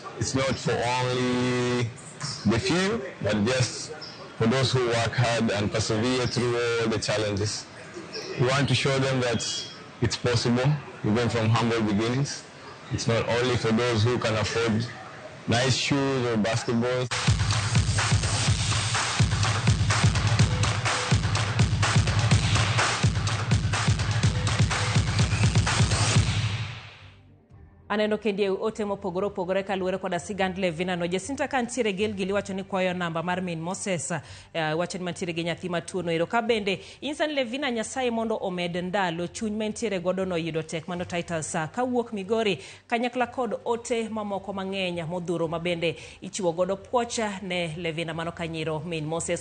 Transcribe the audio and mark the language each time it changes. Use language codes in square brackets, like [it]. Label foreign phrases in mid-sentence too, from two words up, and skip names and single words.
[en] It's not for only the few, but just for those who work hard and persevere through all the challenges. We want to show them that it's possible, even from humble beginnings. It's not only for those who can afford nice shoes or basketballs. [luo] Aneno kendie ote mopogore opogore kaluwore koda sigand Levina no. Jacinta kantiere Gilgil wacho ni kwayo namba mar min Moses wacho ni mantiere gi nyathi matuono ero ka bende insan Levina Nyasaye mondo omed ndalo chuny mentiere godo no yudo tek mano Titus kawuok Migori kanyakla kod ote mamoko mang'eny modhuro mabende ichiwo godo puocha ne Levina mano kanyiro min Moses.